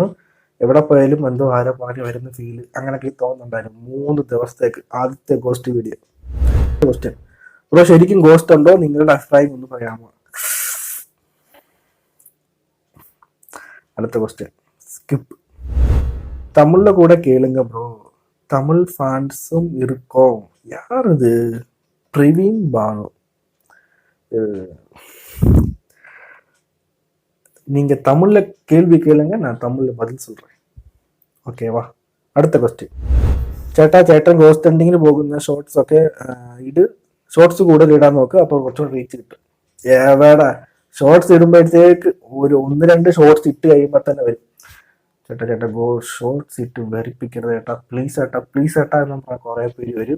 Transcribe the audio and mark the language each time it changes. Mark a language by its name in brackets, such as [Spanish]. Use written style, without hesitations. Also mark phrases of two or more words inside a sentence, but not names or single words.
[Malayalam] എവിടെ പോയാലും എന്തോ ആരോ പറഞ്ഞ് വരുന്ന ഫീല് അങ്ങനെയൊക്കെ തോന്നുന്നുണ്ടായിരുന്നു 3 ദിവസത്തേക്ക്. ആദ്യത്തെ [English] ghost video. [Malayalam] ക്വസ്റ്റ്യൻ, ബ്രോ ശരിക്കും ഗോസ്റ്റ് ഉണ്ടോ? നിങ്ങളുടെ അഭിപ്രായം ഒന്ന് പറയാമോ? അടുത്ത ക്വസ്റ്റ്യൻ, സ്കിപ്പ്. [Tamil] தமிழிலே கூட கேளுங்க ப்ரோ, தமிழ் ஃபேன்ஸும் இருக்கோம். யார் இது? பிரவீன் பானு. நீங்க தமிழ்ல கேள்வி கேளுங்க, நான் தமிழ்ல பதில் சொல்றேன். [Malayalam] ഓക്കേവാ. അടുത്ത ക്വസ്റ്റ്യൻ. ചേട്ടൻ [English] ghost hunting [Malayalam] പോകുന്ന ഷോർട്സ് ഒക്കെ ഷോർട്സ് കൂടുതൽ ഇടാൻ നോക്കുക, അപ്പോൾ കുറച്ചുകൂടി റീച്ച് കിട്ടും. എവിടെ ഷോർട്സ് ഇടുമ്പോഴത്തേക്ക് ഒരു 1-2 ഷോർട്സ് ഇട്ട് കഴിയുമ്പോൾ തന്നെ വരും, ചേട്ടാ ഗോ ഷോർട്സ് ഇട്ട് വെറിപ്പിക്കരുത് ചേട്ടാ, പ്ലീസ് ചേട്ടാ എന്ന് പറഞ്ഞാൽ കുറെ പേര് വരും.